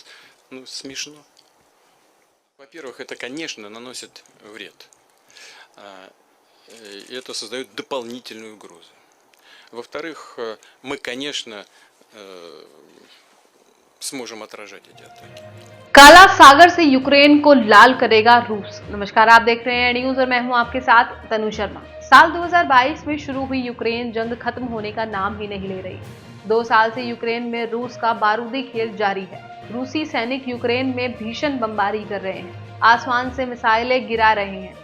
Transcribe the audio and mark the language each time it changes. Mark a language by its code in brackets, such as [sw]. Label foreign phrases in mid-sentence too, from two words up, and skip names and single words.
[ru] Ну, смешно. Во-первых, это, конечно, наносит вред. И это создает дополнительную угрозу. Во-вторых, мы, конечно, सможем отражать эти атаки। [hi] काला सागर से यूक्रेन को लाल करेगा रूस। नमस्कार, आप देख रहे हैं न्यूज और मैं हूं आपके साथ तनु शर्मा। साल 2022 में शुरू हुई यूक्रेन जंग खत्म होने का नाम ही नहीं ले रही। 2 साल से यूक्रेन में रूस का बारूदी खेल जारी है। रूसी सैनिक यूक्रेन में भीषण बमबारी कर रहे हैं, आसमान से मिसाइलें गिरा रहे हैं।